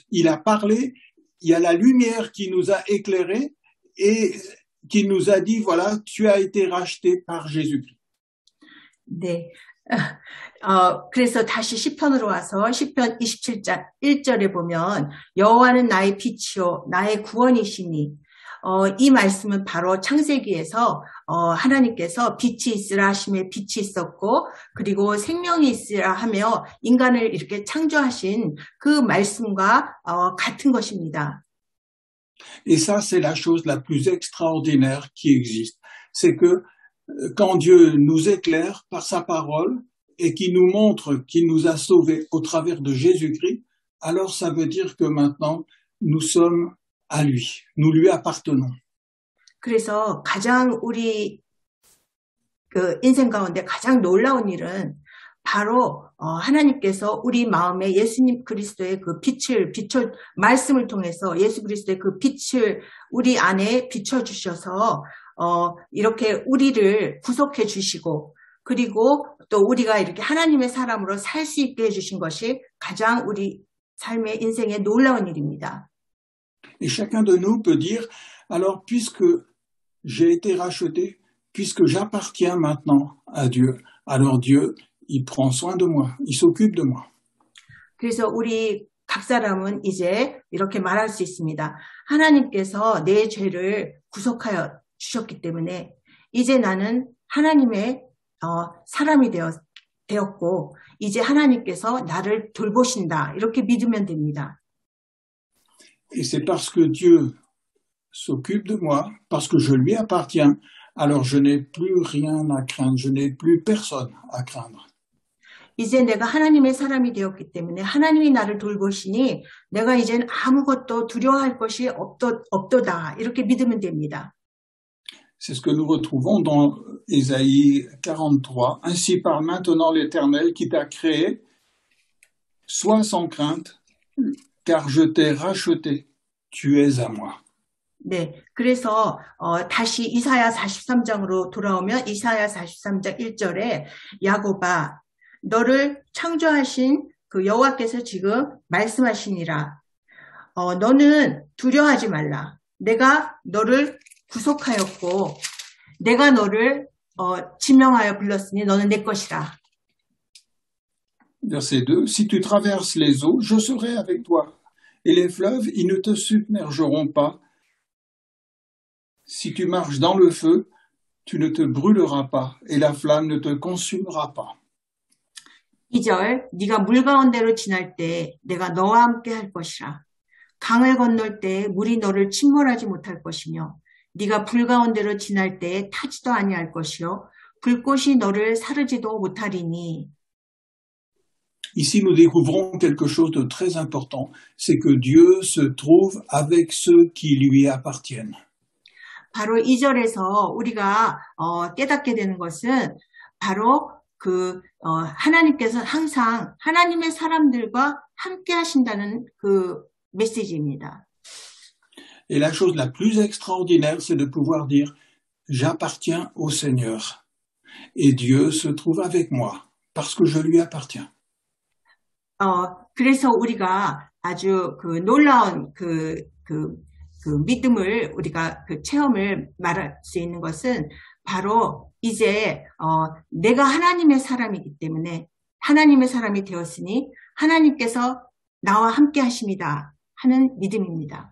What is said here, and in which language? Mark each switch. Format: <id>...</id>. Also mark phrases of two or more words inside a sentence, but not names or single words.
<fr>Il a parlé, il y a la lumière qui nous a éclairés et qui nous a dit « Voilà, tu as été racheté par Jésus-Christ ».</fr> <ko>네, 그래서 다시 시편으로 와서 시편 27장 1절에 보면 여호와는 나의 빛이요 나의 구원이시니 이 말씀은 바로 창세기에서 하나님께서 빛이 있으라 하심에 빛이 있었고 그리고 생명이 있으라 하며 인간을 이렇게 창조하신 그 말씀과 같은 것입니다.</ko> <fr>Et ça, c'est la chose la plus extraordinaire qui existe. C'est que quand Dieu nous éclaire par sa parole et qui nous montre qu'il nous a sauvés au travers de Jésus-Christ, alors ça veut dire que maintenant, nous sommes à lui. Nous lui appartenons.</fr> <ko>그래서 가장 우리 그 인생 가운데 가장 놀라운 일은 바로 하나님께서 우리 마음에 예수님 그리스도의 그 빛을 말씀을 통해서 예수 그리스도의 그 빛을 우리 안에 비춰주셔서 이렇게 우리를 구속해 주시고 그리고 또 우리가 이렇게 하나님의 사람으로 살 수 있게 해주신 것이 가장 우리 삶의 인생의 놀라운 일입니다.</ko> <fr>Et chacun de nous peut dire, alors puisque j'ai été racheté, puisque j'appartiens maintenant à Dieu, alors Dieu, il prend soin de moi, il s'occupe de moi.</fr> <ko>그래서 우리 각 사람은 이제 이렇게 말할 수 있습니다. 하나님께서 내 죄를 구속하여 주셨기 때문에 이제 나는 하나님의 사람이 되었고 이제 하나님께서 나를 돌보신다. 이렇게 믿으면 됩니다.</ko> <fr>Et c'est parce que Dieu s'occupe de moi, parce que je lui appartiens, alors je n'ai plus rien à craindre, je n'ai plus personne à craindre.</fr> <ko>이제 내가 하나님의 사람이 되었기 때문에 하나님이 나를 돌보시니 내가 이젠 아무것도 두려워할 것이 없도다. 이렇게 믿으면 됩니다.</ko> <fr>C'est ce que nous retrouvons dans Ésaïe 43. Ainsi parle maintenant l'Éternel qui t'a créé. Sois sans crainte, car je t'ai racheté. Tu es à moi.</fr> <ko>네, 그래서 다시 이사야 43장으로 돌아오면 이사야 43장 1절에 야곱아, 너를 창조하신 그 여호와께서 지금 말씀하시니라. 너는 두려워하지 말라. 내가 너를 구속하였고 내가 너를 지명하여 불렀으니 너는 내 것이라.</ko> <fr>Verset 2. Si tu traverses les eaux, je serai avec toi. Et les fleuves, ils ne te submergeront pas. Si tu marches dans le feu, tu ne te brûleras pas, et la flamme ne te consumera pas.</fr> <ko>2절, 네가 물 가운데로 지날 때 내가 너와 함께 할 것이라. 강을 건널 때 물이 너를 침몰하지 못할 것이며 네가 불 가운데로 지날 때 타지도 아니할 것이요 불꽃이 너를 사르지도 못하리니.</ko> <fr>Ici, nous découvrons quelque chose de très important, c'est que Dieu se trouve avec ceux qui lui appartiennent.</fr> <ko>바로 2절에서 우리가 깨닫게 되는 것은 바로 하나님께서 항상 하나님의 사람들과 함께 하신다는 그 메시지입니다.</ko> <fr>Et la chose la plus extraordinaire, c'est de pouvoir dire « J'appartiens au Seigneur et Dieu se trouve avec moi parce que je lui appartiens. »</fr> <ko>그래서 우리가 아주 놀라운 믿음을 우리가 체험을 말할 수 있는 것은 바로 이제 내가 하나님의 사람이기 때문에 하나님의 사람이 되었으니 하나님께서 나와 함께 하십니다 하는 믿음입니다.</ko>